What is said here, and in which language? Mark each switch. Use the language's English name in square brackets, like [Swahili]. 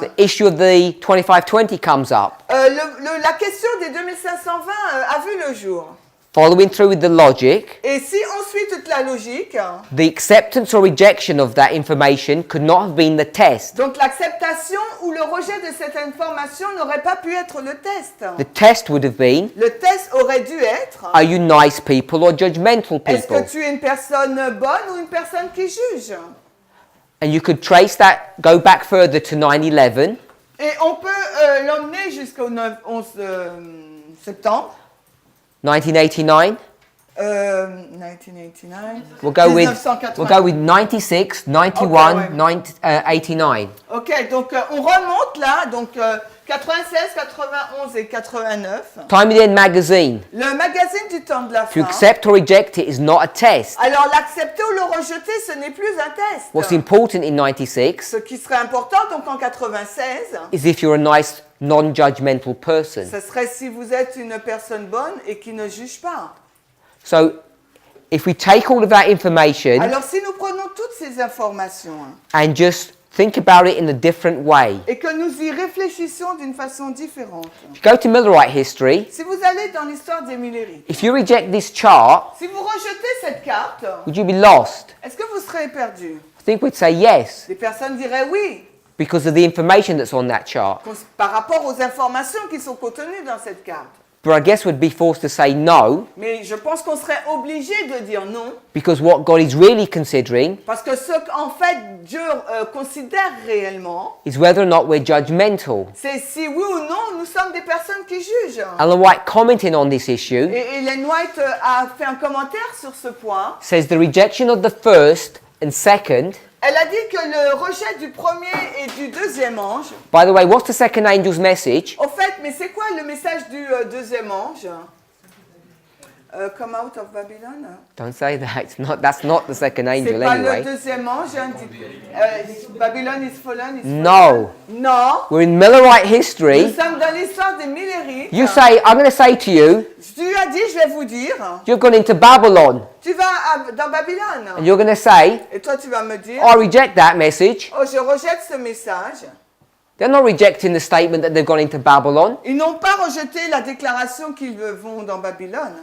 [English] the issue of the 2520 comes up. [French] la question des 2520 a vu le jour. [English] Following through with the logic, [French] Et si on suit toute la logique, [English] the acceptance or rejection of that information could not have been the test. [French] donc l'acceptation ou le rejet de cette information n'aurait pas pu être le test. [English] The test would have been, [French] Le test aurait dû être, [English] are you nice people or judgmental [French] est-ce [English] people? [French] que tu es une personne bonne ou une personne qui juge? [English] And you could trace that, go back further to 9/11, [French] Et on peut l'emmener jusqu'au 11 septembre. [English] 1989. [French] 1989. [English] We'll go with 96, 91, Okay, 89. [French] Ok, donc on remonte là, donc 96, 91 et 89. [English] Time in magazine. [French] Le magazine du temps de la [English] To [French] fin. [English] accept or reject it is not a test. [French] Alors l'accepter ou le rejeter, ce n'est plus un test. [English] What's important in 96 [French] Ce qui serait important donc en 96, [English] is if you're a nice, non-judgmental person. [French] ce serait si vous êtes une personne bonne et qui ne juge pas. [English] So, if we take all of that information [French] Alors si nous prenons toutes ces informations [English] and just think about it in a different way. [French] et que nous y réfléchissons d'une façon différente. [English] If you go to Millerite history, [French] Si vous allez dans l'histoire des Millerites, [English] if you reject this chart, [French] si vous rejetez cette carte, [English] would you be lost? [French] est-ce que vous serez perdu? [English] I think we'd say yes, [French] Les personnes diraient oui, [English] because of the information that's on that chart. [French] par rapport aux informations qui sont contenues dans cette carte. [English] But I guess we'd be forced to say no, [French] Mais je pense qu'on serait obligé de dire non, [English] because what God is really considering [French] parce que ce qu'en fait Dieu considère réellement, [English] is whether or not we're judgmental. [French] c'est si oui ou non nous sommes des personnes qui jugent. [English] Ellen White, commenting on this issue, [French] Et Ellen White a fait un commentaire sur ce point. [English] says the rejection of the first and second. [French] Elle a dit que le rejet du premier et du deuxième ange. [English] By the way, what's the second angel's message? [French] Au fait, mais c'est quoi le message du deuxième ange? [English] Come out of Babylon. Don't say that. That's not the second angel [French] C'est pas [English] anyway. [French] le deuxième ange. Hein, [English] Babylon is fallen. Is No. fallen. [French] Non. [English] We're in Millerite [French] Nous [English] history. [French] sommes dans l'histoire des Millérites. [English] You say, I'm going to say to you, [French] Tu as dit, je vais vous dire. [English] you've gone into Babylon. [French] Tu vas dans Babylone. [English] And you're going to say, [French] Et toi, tu vas me dire. [English] I reject that message. [French] Oh, je rejette ce message. [English] They're not rejecting the statement that they've gone into Babylon. [French] Ils n'ont pas rejeté la déclaration qu'ils vont dans Babylone.